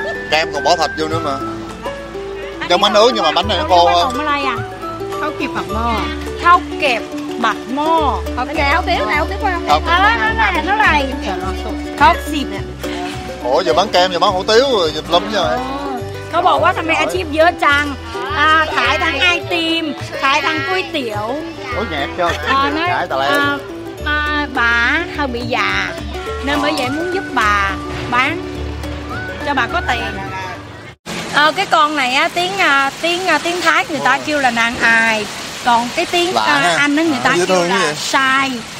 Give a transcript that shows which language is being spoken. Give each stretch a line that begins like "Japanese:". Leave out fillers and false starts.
Vietnamese: Kem còn bỏ thịt vô nữa mà. Trong bánh nướng nhưng mà bánh này nó khô hơn. Ở đây à?
Thai: Khâu kẹp bạc mò. Khâu kẹp bạc mò.
Vietnamese: Khâu kẹp hủ tiếu này, hủ tiếu không? Nó này. Khâu xịp nè. Ủa giờ bán kem giờ bán hủ tiếu rồi dịch lắm chứ.
Thai: เขาบอกว่าทำไมอาชีพเยอะจังขายทั้งไอติมขายทั้งก๋วยเตี๋ยว
Vietnamese: Ủa nhạc chưa? Trái tà lem. Bà hơi bị già nên bởi vậy muốn giúp bà bán cho bà có tiền. Cái con này á tiếng Thái người ta kêu là nàng ài, còn cái tiếng Anh đó người ta kêu là sai.